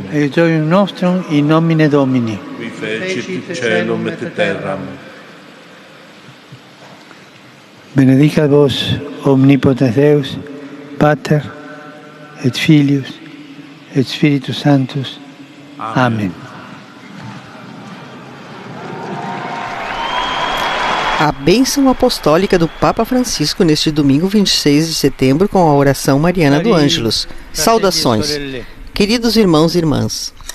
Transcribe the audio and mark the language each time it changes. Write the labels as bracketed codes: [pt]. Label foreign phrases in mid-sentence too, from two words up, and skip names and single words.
[la] Aiutorium nostrum in nomine Domini. Qui fecit caelum et terram. Benedicat vos omnipotens Deus, Pater et Filius et Spiritus Sanctus. Amen. [pt] A bênção apostólica do Papa Francisco neste domingo 26 de setembro com a oração mariana do Ângelus. Saudações, queridos irmãos e irmãs.